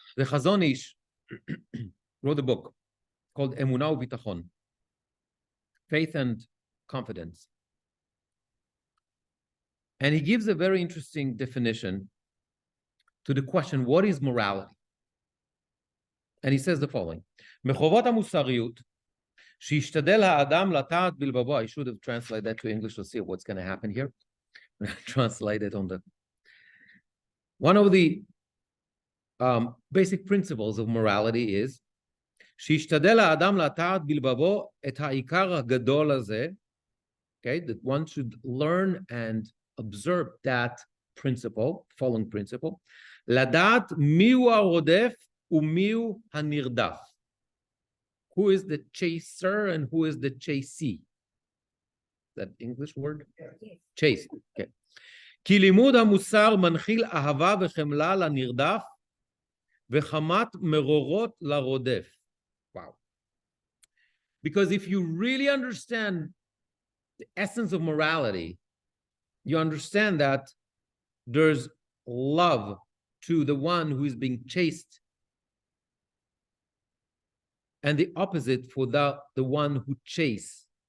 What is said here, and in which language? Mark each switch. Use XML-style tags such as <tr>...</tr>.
<en>The Chazon Ish wrote a book called Emunah u'Bitachon, Faith and Confidence. And he gives a very interesting definition to the question, what is morality? And he says the following,</en> <he>מחובות המוסריות, שישתדל האדם לטעת בלבבו.</he> <en>I should have translated that to English to see what's going to happen here. Translate it on the... One of the basic principles of morality is,</en> <he>שישתדל האדם לטעת בלבבו את העיקר הגדול הזה,</he> <en>okay, that one should learn and observe that principle, following principle,</en> <he>לדעת מיהו הרודף ומיהו הנרדף.</he> <en>Who is the chaser and who is the chasee? That English word? Yes. Chase. Okay.</en> <he>כי לימוד המוסר מנחיל אהבה וחמלה לנרדף וחמת מרורות לרודף.</he> <en>Wow. Because if you really understand the essence of morality, you understand that there's love to the one who is being chased and the opposite for the one who chases.</en>